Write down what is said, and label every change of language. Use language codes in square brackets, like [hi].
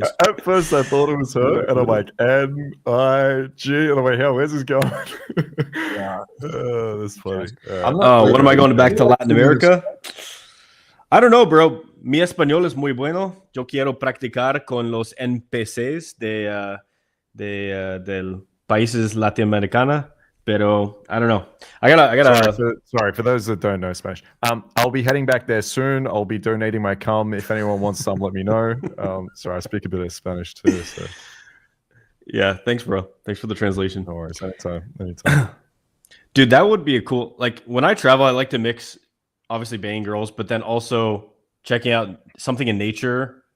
[en] At first, I thought it was her, and I'm like N-I-G, and I'm like, hell, where's this going? Yeah, that's funny. What am I going back to Latin America? I don't know, bro. [es] Mi español es muy bueno. Yo quiero practicar con los NPCs del países latinoamericanos, pero [en] I don't know. I gotta. Sorry for those that don't know Spanish. I'll be heading back there soon. I'll be donating my cum. If anyone wants some, let me know. Sorry, I speak a bit of Spanish too. So. Yeah, thanks, bro. Thanks for the translation. No worries. Anytime. Dude, that would be a cool. Like when I travel, I like to mix, obviously banging girls, but then also checking out something in nature.